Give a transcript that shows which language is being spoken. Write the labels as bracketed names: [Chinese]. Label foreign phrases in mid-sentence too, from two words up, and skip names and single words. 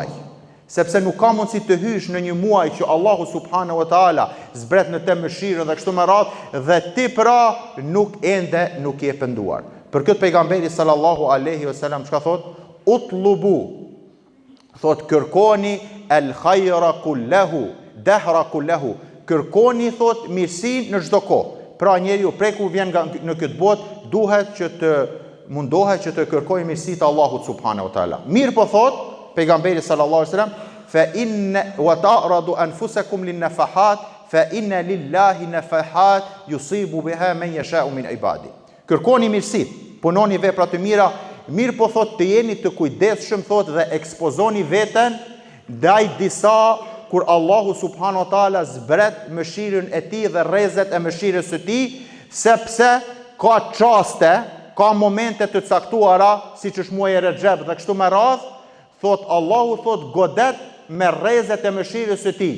[Albanian] Sepse nuk ka mundësi të hysh në një muaj që Allahu [Arabic] سبحانه وتعالى [Albanian] zbret në të mëshirën dhe kështu me radhë dhe ti pra nuk je penduar. Për këtë pejgamberi [Arabic] صلى الله عليه وسلم [Albanian] çka thot? [Arabic] اطلبوا, [Albanian] thot kërkoni [Arabic] الخير كله، الدهر كله. [Albanian] Kërkoni thot mirësinë në çdo kohë. Pra njeriu prej kur vjen në këtë botë duhet që të mundohet që të kërkojë mirësitë e Allahut [Arabic] سبحانه وتعالى. [Albanian] Mirë po thot pejgamberi [Arabic] صلى الله عليه وسلم فإن وتعرضوا أنفسكم للنفحات فإن لله نفحات يصيب بها من يشاء من عباده. [Albanian] Kërkoni mirësitë, punoni vepra të mira, mirë po thot të jeni të kujdesshëm thot dhe ekspozoni veten ndaj disa kur Allahu [Arabic] سبحانه وتعالى [Albanian] zbret mëshirën e tij dhe rrezet e mëshirës së tij, sepse ka çaste, ka momente të caktuara, siç është muaji Rexheb dhe kështu me radhë, thot Allahu thot godet me rrezet e mëshirës së tij.